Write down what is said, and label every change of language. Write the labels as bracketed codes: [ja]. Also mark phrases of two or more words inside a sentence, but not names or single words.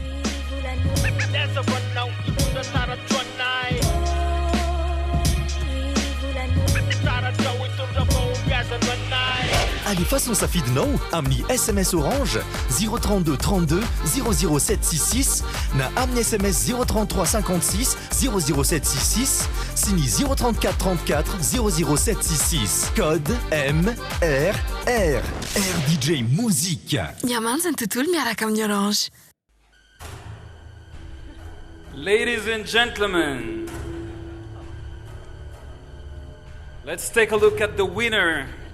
[mg] Alefaso safidinao amin'ny SMS Orange 032 32 00766 na amin'ny SMS 033 56 00766 sy ny 034 34 00766 code MRR RDJ Mozika. Miamanja ny tontolo miaraka amin'ny Orange. [en] Ladies and gentlemen, let's take a look at the winner.